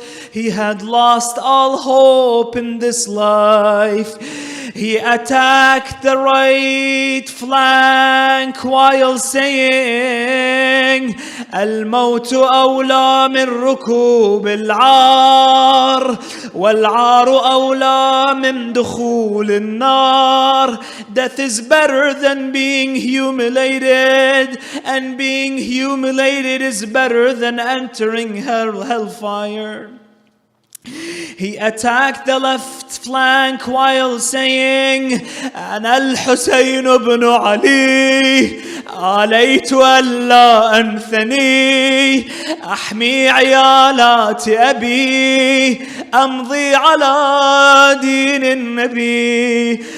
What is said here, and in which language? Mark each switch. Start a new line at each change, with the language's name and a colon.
English: He had lost all hope in this life. He attacked the right flank while saying, saying,
Arabic: الموت أولى من ركوب العار والعار أولى من دخول النار.
English: Death is better than being humiliated, and being humiliated is better than entering hellfire. He attacked the left flank while saying,
Arabic: أنا الحسين بن علي عليت ألا أنثني أحمي عيالات أبي أمضي على دين النبي.